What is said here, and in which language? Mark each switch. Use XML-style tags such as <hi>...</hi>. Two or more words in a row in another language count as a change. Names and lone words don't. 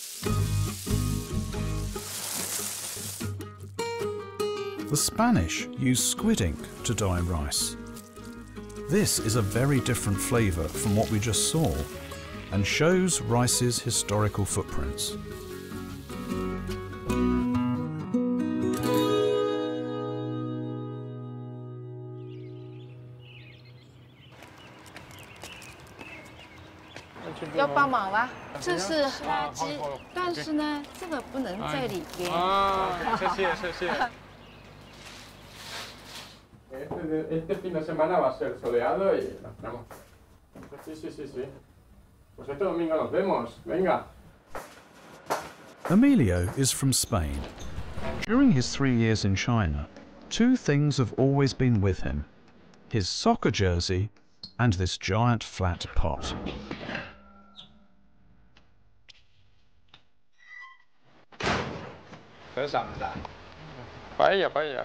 <en>The Spanish use squid ink to dye rice. This is a very different flavour from what we just saw and shows rice's historical footprints.</en> <zh>要帮忙吗？这是垃圾，但是呢，这个不能在里边。谢谢谢谢。</zh> <es>Este fin de semana va a ser soleado y nos vemos. Sí, sí, sí, sí. Pues este domingo nos vemos. Venga.</es> <en>Emilio is from Spain. During his 3 years in China, 2 things have always been with him: his soccer jersey and this giant flat pot. Paella, paella.</en>